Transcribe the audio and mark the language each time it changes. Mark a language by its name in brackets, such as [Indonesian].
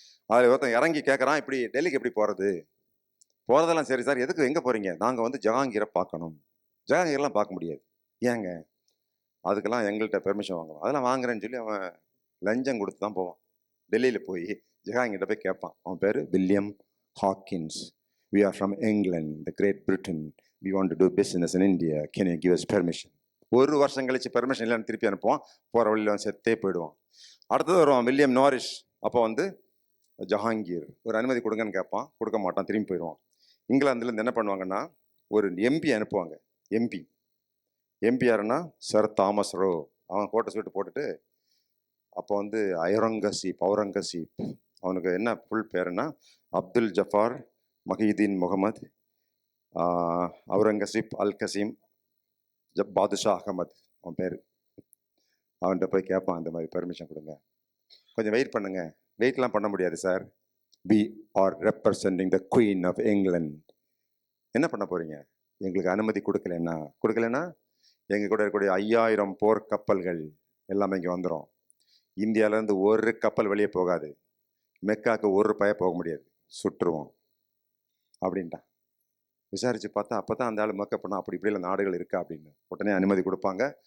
[Tamil] அதில் ஒருத்தன் இறங்கி கேட்குறான், இப்படி டெல்லிக்கு எப்படி போகிறது? போகிறதெல்லாம் சரி சார், எதுக்கு எங்கே போகிறீங்க? நாங்கள் வந்து ஜஹாங்கீரை பார்க்கணும். ஜஹாங்கீர்லாம் பார்க்க முடியாது. ஏங்க? அதுக்கெல்லாம் எங்கள்கிட்ட பெர்மிஷன் வாங்கலாம். அதெல்லாம் வாங்குறேன்னு சொல்லி அவன் லஞ்சம் கொடுத்து தான் போவான். டெல்லியில் போய் ஜஹாங்கீர்கிட்ட போய் கேட்பான். அவன் பேர் William Hawkins. [English] We are from England, the Great Britain. We want to do business in India. Can you give us permission? [Tamil] ஒரு வருஷம் கழிச்சு பெர்மிஷன் இல்லைன்னு திருப்பி அனுப்புவான். போகிற வழியில் அவன் செத்தே போயிடுவான். அடுத்தது வருவான் வில்லியம் நாரிஷ். அப்போ வந்து ஜஹாங்கீர் ஒரு அனுமதி கொடுங்கன்னு கேட்பான், கொடுக்க மாட்டான், திரும்பி போயிடுவான். இங்கிலாந்துலேருந்து என்ன பண்ணுவாங்கன்னா ஒரு எம்பி அனுப்புவாங்க. எம்பி யாருன்னா சர் தாமஸ் ரோ. அவன் கோட்டை சூட்டு போட்டுட்டு அப்போ வந்து அவுரங்கசீப் அவனுக்கு என்ன ஃபுல் பேருன்னா அப்துல் ஜஃபார் மஹீதீன் முகமது அவுரங்கசீப் அல் கசீம் பாதுஷா அகமது அவன் பேர். அவன்கிட்ட போய் கேட்பான், இந்த மாதிரி பெர்மிஷன் கொடுங்க, கொஞ்சம் வெயிட் பண்ணுங்க. வெயிட்லாம் பண்ண முடியாது sir. [English] We are representing the Queen of England. [Tamil] என்ன பண்ண போறீங்க? எங்களுக்கு அனுமதி கொடுக்கலன்னா எங்கள் கூட இருக்கக்கூடிய 5000 போர் கப்பல்கள் எல்லாமே இங்கே வந்துடும். இந்தியாவிலேருந்து ஒரு கப்பல் வெளியே போகாது. மெக்காவுக்கு ஒரு பய போக முடியாது, சுட்டுருவோம் அப்படின்ட்டான். விசாரித்து பார்த்தா அப்போ தான் அந்த ஆள் மேக்கப் பண்ணால் அப்படி இப்படிலாம் நாடுகள் இருக்கா அப்படின்னு. உடனே அனுமதி கொடுப்பாங்க.